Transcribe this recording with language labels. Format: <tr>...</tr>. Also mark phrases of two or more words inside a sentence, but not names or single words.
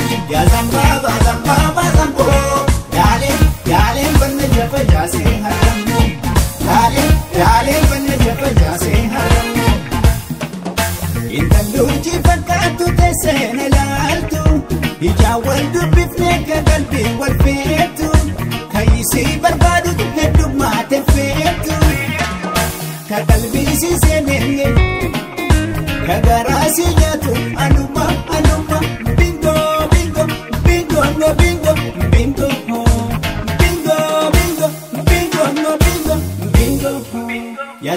<om>Gazamba, bazamba, bazambo. Yale, yale, banna jabba jaase harammo. Yale, yale, banna jabba jaase harammo. Intallu hojii fakkaattu teessee na ilaaltu. Ijaan wal dubbifnee ka qalbii wal feetu. Kan isii barbaadu heddummaate feetu. Ka qalbii isii seenee, ka garaa isii nyaatu. Anuma, anuma,</om> <en>bingo, bingo, bingo, no, bingo, bingo, bingo, bingo, bingo, no, bingo, bingo.</en>